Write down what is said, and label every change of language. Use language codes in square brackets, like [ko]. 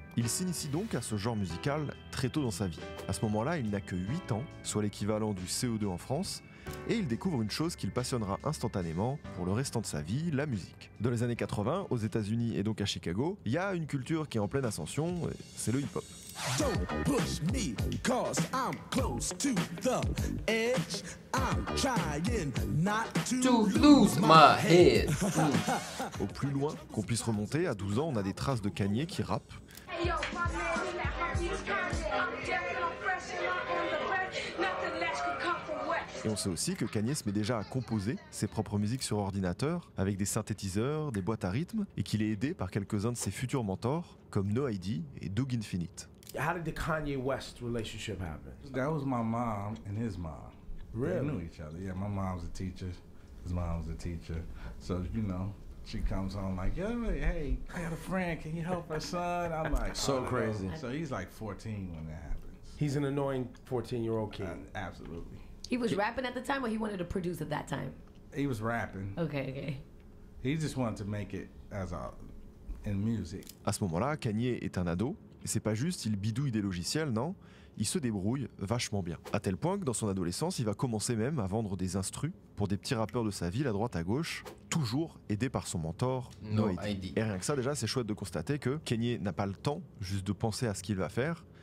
[fr] Il s'initie donc à ce genre musical très tôt dans sa vie. À ce moment-là, il n'a que 8 ans, soit l'équivalent du CO2 en France, et il découvre une chose qui le passionnera instantanément pour le restant de sa vie, la musique. Dans les années 80, aux États-Unis et donc à Chicago, il y a une culture qui est en pleine ascension, c'est le hip-hop. [en] Don't push me, cause I'm close to the edge. I'm trying not To lose my head. [fr] Au plus loin qu'on puisse remonter, à 12 ans, on a des traces de Kanye qui rappe. [en] Hey yo, my man in that heartbeat's Kanye. Dead and I'm fresh and I'm on the back. Nothing less could come from west. [fr] Et on sait aussi que Kanye se met déjà à composer ses propres musiques sur ordinateur, avec des synthétiseurs, des boîtes à rythme, et qu'il est aidé par quelques-uns de ses futurs mentors, comme No ID et Doug Infinite. [en] How did the Kanye West relationship happen? That was my mom and his mom. Really? They knew each other. Yeah, my mom's a teacher. His mom was a teacher. So, you know, she comes home like, yo, hey, I got a friend. Can you help her son? I'm like, So oh, no. crazy. So he's like 14 when that happens. He's an annoying 14-year-old kid. Absolutely. He was rapping at the time, or he wanted to produce at that time? He was rapping. Okay. He just wanted to make it as in music. [fr] À ce moment-là, Kanye est un ado, et c'est pas juste il bidouille des logiciels, non, il se débrouille vachement bien. À tel point que dans son adolescence, il va commencer même à vendre des instrus pour des petits rappeurs de sa ville à droite à gauche, toujours aidé par son mentor No No ID. ID. Et rien que ça, déjà, c'est chouette de constater que Kanye n'a pas le temps juste de penser à ce qu'il va faire,